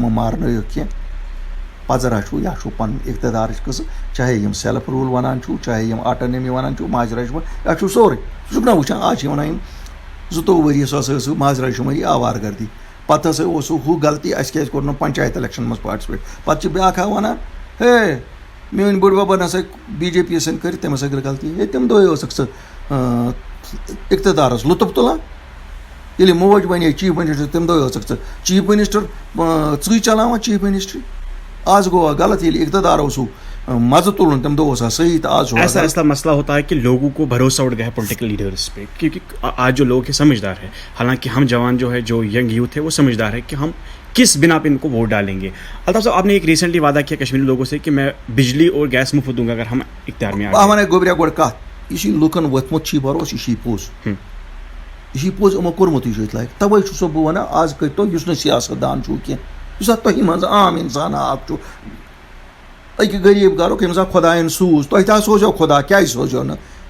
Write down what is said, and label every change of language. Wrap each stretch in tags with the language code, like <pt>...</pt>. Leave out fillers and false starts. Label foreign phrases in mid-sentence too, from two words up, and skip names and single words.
<ks>مہٕ مارنٲیِکھ کینٛہہ پَزَرا چھُ یا چھُ پَنٕنۍ اِقتِدارٕچ قٕصہٕ چاہے یِم</ks> <en>self rule</en> <ks>وَنان چھُو چاہے یِم آٹونمی وَنان چھُو ماجرا شُمٲری یا چھُو سورُے ژٕ چھُکھ نہ وٕچھان آز چھِ وَنان یِم 22 ؤری سۄ ہسا ٲسٕو ماجرا شُمٲری آوارٕ گردی پتہٕ ہسا اوس ہُہ غلطی اَسہِ کیٛازِ کوٚر نہٕ پنچایت الیکشن منٛز پاٹسِپیٹ پتہٕ چھِ بیٛاکھ وَنان ہے میٲنۍ بٔڈۍ بَبَن ہسا بی جے پی یَس سۭتۍ کٔرِتھ تٔمۍ ہسا کٔر غلطی ہے تَمہِ دۄہ ٲسٕکھ ژٕ اقتدارس لطف تُلان ییٚلہِ موج بَنے</ks> <en>chief minister</en> <ks>تَمہِ دۄہ ٲسٕکھ ژٕ</ks> <en>chief minister</en> <ks>ژٕے چلاوان</ks> <en>chief ministry</en> <ks>آز گوٚوا غلط ییٚلہِ اقتدار اوسوٕ مزٕ تُلُن تَمہِ دۄہ اوسا صحیح تہٕ آز چھُ</ks> <ur>ایسا مسئلہ ہوتا ہے کہ لوگوں کو بھروسہ اٹھ گیا ہے</ur> <en>political leaders</en> <ur>پہ کیونکہ آج جو لوگ ہیں سمجھدار ہے حالانکہ ہم جوان جو ہے جو</ur> <en>young youth</en> <ur>ہے وہ سمجھدار ہے کہ ہم کس بنا پہ ان کو ووٹ ڈالیں گے. الطاف صاحب آپ نے ایک ریسنٹلی وعدہ کیا کشمیری لوگوں سے کہ میں بجلی اور گیس مفت دوں گا اگر ہم اختیار میں آ</ur> <ks>بہٕ وَنَے گوٚبریا گۄڈٕ کَتھ یہِ چھُ لُکن ووٚتھمُت چھی بروس یہِ چھی پوٚز یہِ چھی پوٚز یِمو کوٚرمُتٕے چھُ أتھۍ لایق تَوَے چھُسو بہٕ وَنان آز کٔرۍتو یُس نہٕ سیاست دان چھُو کینٛہہ یُس اَتھ تۄہہِ منٛز عام اِنسانا اکھ چھُ أکہِ غریٖب گرُک ییٚمِس اَتھ خۄدایَن سوٗز تۄہہِ تہِ سوزیو خۄدا کیٛازِ سوزیو نہٕ</ks>